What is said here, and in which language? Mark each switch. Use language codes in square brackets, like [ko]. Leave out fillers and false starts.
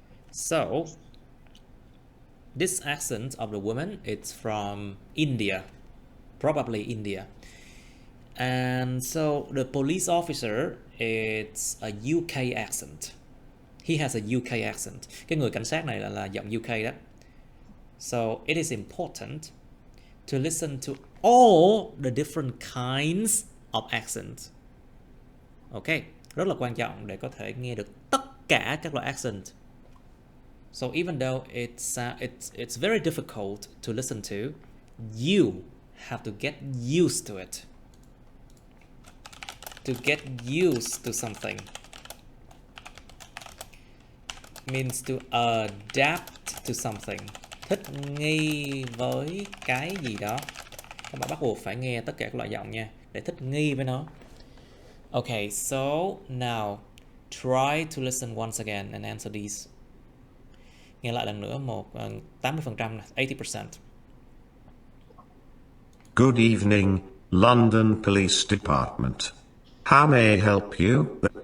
[en] So this accent of the woman, it's from India, probably India. And so the police officer, it's a UK accent. He has a UK accent. [vi] Cái người cảnh sát này là giọng UK đó. [en] So it is important to listen to all the different kinds of accents. [vi] Okay, rất là quan trọng để có thể nghe được tất cả các loại accent. [en] So even though it's very difficult to listen to, you have to get used to it. To get used to something means to adapt to something. [vi] Thích nghi với cái gì đó. Các bạn bắt buộc phải nghe tất cả các loại giọng nha, để thích nghi với nó. [en] Okay, so now try to listen once again and answer these. [vi] Nghe lại lần nữa 80% này, 80%. [en] Good evening, London Police Department. How may I help you?